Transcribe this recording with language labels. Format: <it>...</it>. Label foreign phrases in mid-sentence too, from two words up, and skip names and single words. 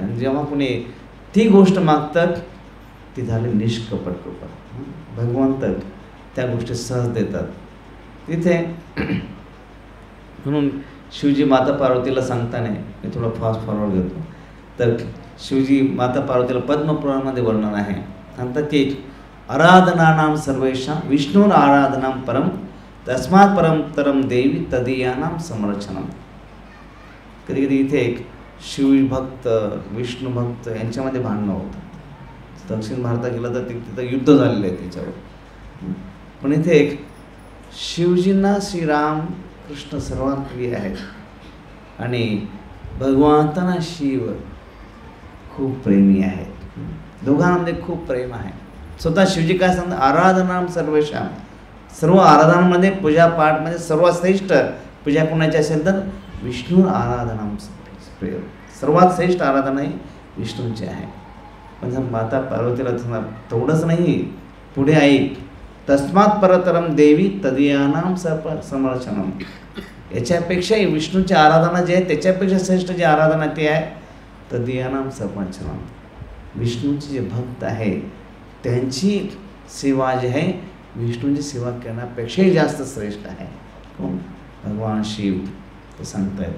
<mr>आणि जेव्हा कोणी ती गोष्ट मागतात ती झाली निष्कपट कृपा. भगवंत त्या गोष्टी सहज देतात तिथे. म्हणून शिवजी माता पार्वतीला सांगताना मी थोडं</mr> <en>fast forward</en> <mr>घेतो. तर शिवजी माता पार्वतीला पद्मपुराणामध्ये वर्णन आहे. सांगतात की</mr> <sa>आराधनानाम सर्वेषां विष्णूर आराधनाम परम तस्मात् परम तरम देवी तदीयानाम समरक्षणम.</sa> <mr>कधी कधी इथे एक शिवभक्त विष्णू भक्त यांच्यामध्ये भांडणं होतं. दक्षिण भारतात गेलं तर तिथं युद्ध झालेलं आहे त्याच्यावर. पण इथे एक शिवजींना श्रीराम कृष्ण सर्वात प्रिय आहेत आणि भगवंतांना शिव खूप प्रेमी आहेत. दोघांमध्ये खूप प्रेम आहे. स्वतः शिवजी काय सांगतात,</mr> <sa>आराधनाम सर्वेशाम,</sa> <mr>सर्व आराधनामध्ये पूजापाठमध्ये सर्वात श्रेष्ठ पूजा कोणाची असेल तर</mr> <sa>विष्णू आराधनाम</sa> <mr>सर्वात श्रेष्ठ आराधना ही विष्णूंची आहे. पण माता पार्वतीला तेवढंच नाही, पुढे ऐक,</mr> <sa>तस्मात् परतरम देवी तदीयानाम समर्चनम,</sa> <mr>याच्यापेक्षाही विष्णूची आराधना जी आहे त्याच्यापेक्षा श्रेष्ठ जी आराधना ती आहे</mr> <sa>तदीयानाम समर्चनम.</sa> <mr>विष्णूचे जे भक्त आहे त्यांची सेवा जी आहे विष्णूंची सेवा करण्यापेक्षाही जास्त श्रेष्ठ आहे. कोण? भगवान शिव ते सांगत आहेत.</mr>